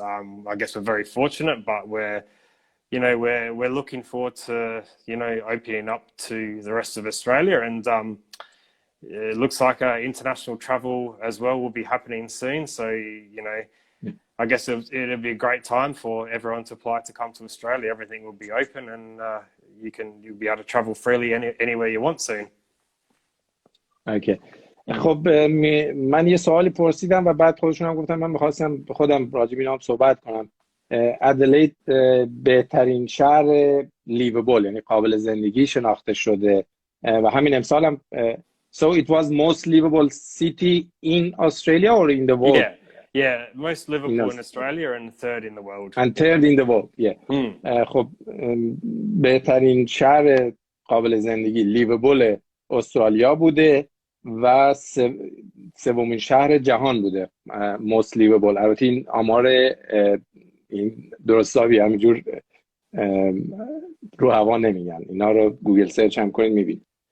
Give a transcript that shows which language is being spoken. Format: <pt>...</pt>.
<en>I guess we're very fortunate, but we're looking forward to opening up to the rest of Australia, and it looks like international travel as well will be happening soon. So I guess it'll be a great time for everyone to apply to come to Australia. Everything will be open, and you'll be able to travel freely anywhere you want soon. Okay.</en> <fa>خب من یه سوالی پرسیدم و بعد خودشون هم گفتم من می‌خواستم خودم راجع به اینا صحبت کنم. ادلید بهترین شهر لیوبل یعنی قابل زندگی شناخته شده و همین امسال هم</fa> <en>so it was most livable city in Australia or in the world? Yeah, most livable in Australia and third in the world. And third in the world,</en> <fa>خب بهترین شهر قابل زندگی لیوبل استرالیا بوده و سومین شهر جهان بوده</fa> <en>most livable.</en> <fa>البته این آمار این درستابی همینجور رو هوا نمیگن، اینا رو گوگل سرچ هم کنید میبینید.</fa>